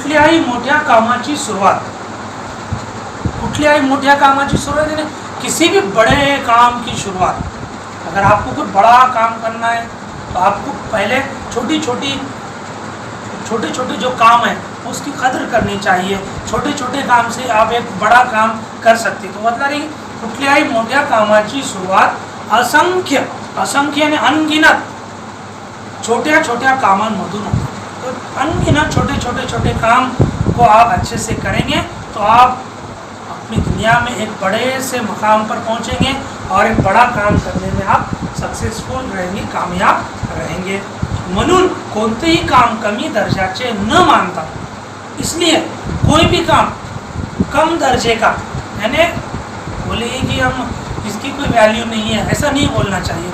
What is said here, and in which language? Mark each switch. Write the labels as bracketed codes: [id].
[mr] कुठल्याही मोठ्या कामाची सुरुवात, [hi] कुठल्याही मोठ्या कामाची सुरुवात यानी किसी भी बड़े काम की शुरुआत, अगर आपको कुछ बड़ा काम करना है तो आपको पहले छोटी छोटी जो काम है उसकी कदर करनी चाहिए। छोटे छोटे काम से आप एक बड़ा काम कर सकते। तो मतलब रही [mr] कुठल्याही मोठ्या कामाची सुरुवात असंख्य [hi] यानी अनगिनत [mr] छोट्या छोट्या कामांमधून होते। [hi] तो अनगिनत छोटे काम को आप अच्छे से करेंगे तो आप अपनी दुनिया में एक बड़े से मकाम पर पहुंचेंगे और एक बड़ा काम करने में आप सक्सेसफुल रहेंगे, कामयाब रहेंगे। [mr] म्हणून कोणतेही काम कमी दर्जाचे न मानता, [hi] इसलिए कोई भी काम कम दर्जे का, यानी बोलिए कि हम इसकी कोई वैल्यू नहीं है, ऐसा नहीं बोलना चाहिए।